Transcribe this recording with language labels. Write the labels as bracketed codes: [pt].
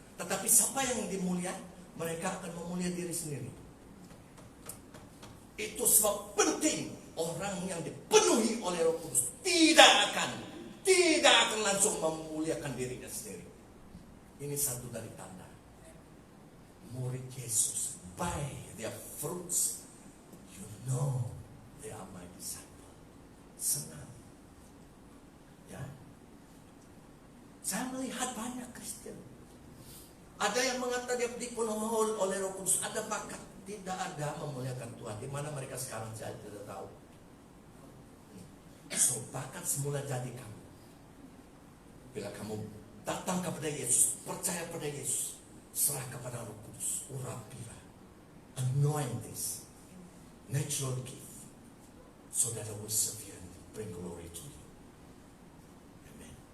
[id] Tetapi siapa yang dimuliakan? Mereka akan memuliakan diri sendiri. Itu sebab penting orang yang dipenuhi oleh Roh Kudus tidak akan langsung memuliakan dirinya sendiri. Ini satu dari tanda murid Yesus. [en] By their fruits you know they are my disciple. [id] Senang, ya. Saya melihat banyak Kristen. Ada yang mengatakan dia dipenuhi oleh Roh Kudus, ada bakat, tidak ada memuliakan Tuhan. Di mana mereka sekarang saya tidak tahu. [ms] So, bakat semula jadi kamu. Bila kamu datang kepada Yesus, percaya pada Yesus, serah kepada Roh Kudus, urapilah, [en] anoint this natural gift, so that I will serve you and bring glory to you. [ms] Amen.